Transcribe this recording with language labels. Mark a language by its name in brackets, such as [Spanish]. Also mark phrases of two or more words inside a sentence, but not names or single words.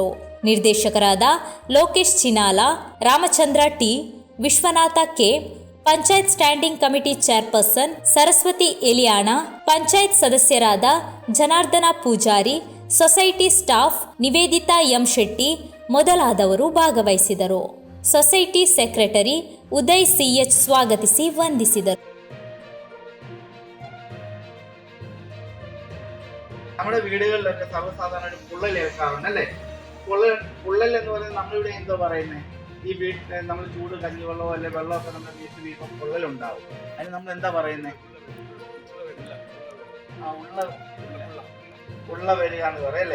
[Kannada] ನಿರ್ದೇಶಕರಾದ ಲೋಕೇಶ್ ಚಿನಾಲ, ರಾಮಚಂದ್ರ ಟಿ, ವಿಶ್ವನಾಥ ಕೆ, ಪಂಚಾಯತ್ [English] standing committee chairperson [Kannada] ಸರಸ್ವತಿ ಎಲಿಯಾಣ, ಪಂಚಾಯತ್ ಸದಸ್ಯರಾದ ಜನಾರ್ದನ ಪೂಜಾರಿ, [English] society staff [Kannada] ನಿವೇದಿತಾ ಎಂ ಶೆಟ್ಟಿ ಮೊದಲಾದವರು ಭಾಗವಹಿಸಿದರು. [English] society secretary [Kannada] ಉದಯ್ ಸಿಎಚ್ ಸ್ವಾಗತಿಸಿ ವಂದಿಸಿದರು. [Malayalam] നമ്മുടെ വീടുകളിലൊക്കെ സർവ്വസാധാരണ പൊള്ളൽ ഏൽക്കാറുണ്ട് അല്ലേ? പൊള്ളൽ എന്ന് പറയുന്നത് നമ്മളിവിടെ എന്തോ പറയുന്നത്, ഈ വീട്ടിൽ നമ്മൾ ചൂട് കഞ്ഞിവെള്ളമോ അല്ലെ വെള്ളമൊക്കെ നമ്മുടെ വീട്ടിൽ വീഴുമ്പോൾ പൊള്ളലുണ്ടാവും. അതിന് നമ്മൾ എന്താ പറയുന്നത്? ഉള്ള വരിക എന്ന് പറയും അല്ലേ?